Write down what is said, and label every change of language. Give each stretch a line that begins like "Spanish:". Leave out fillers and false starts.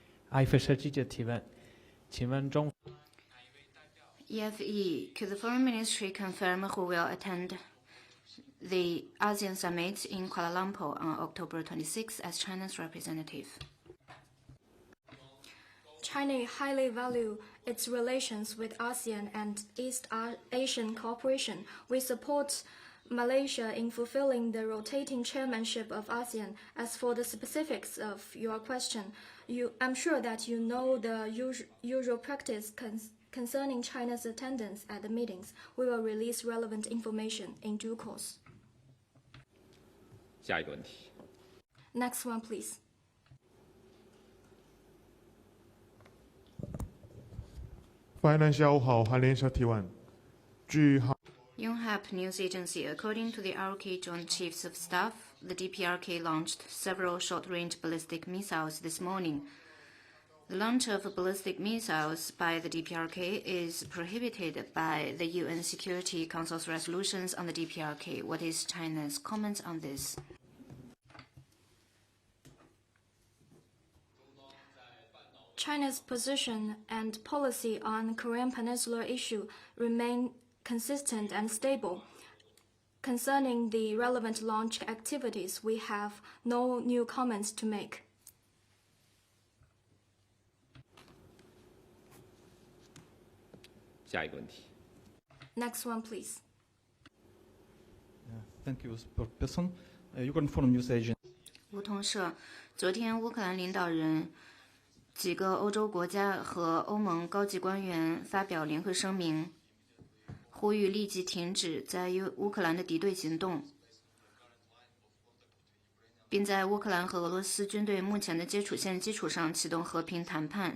Chinese: IFC 记者提问，请问中
English: EFE, could the Foreign Ministry confirm who will attend the ASEAN Summit in Kuala Lumpur on October 26 as China's representative? China highly values its relations with ASEAN and East Asian cooperation. We support Malaysia in fulfilling the rotating chairmanship of ASEAN. As for the specifics of your question, I'm sure that you know the usual practice concerning China's attendance at the meetings. We will release relevant information in due course.
Chinese: 下一个问题。
English: Next one, please.
Chinese: 发言人下午好，韩联社提问。据
English: Yonhap News Agency, according to the ROK Joint Chiefs of Staff, the DPRK launched several short-range ballistic missiles this morning. The launch of ballistic missiles by the DPRK is prohibited by the UN Security Council's resolutions on the DPRK. What is China's comment on this? China's position and policy on Korean Peninsula issue remain consistent and stable. Concerning the relevant launch activities, we have no new comments to make.
Chinese: 下一个问题。
English: Next one, please. Thank you, spokesperson. Ukraine Foreign News Agency.
Chinese: 路透社，昨天乌克兰领导人、几个欧洲国家和欧盟高级官员发表联合声明，呼吁立即停止在乌克兰的敌对行动，并在乌克兰和俄罗斯军队目前的接触线基础上启动和平谈判。